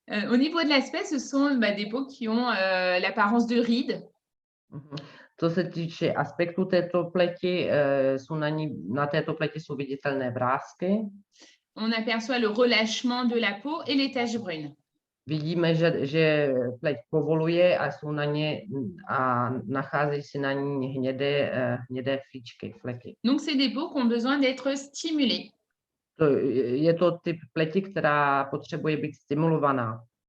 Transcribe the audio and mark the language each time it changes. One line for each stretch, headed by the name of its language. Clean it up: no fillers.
French: Au niveau de l'aspect, ce sont des peaux qui ont l'apparence de rides.
Czech: Co se týče aspektu této pleti, na této pleti jsou viditelné vrásky.
French: On aperçoit le relâchement de la peau et les taches brunes.
Czech: Vidíme, že pleť povoluje a nacházejí se na ní hnědé fličky, fleky.
French: Donc, c'est des peaux qui ont besoin d'être stimulées.
Czech: Je to typ pleti, která potřebuje být stimulovaná.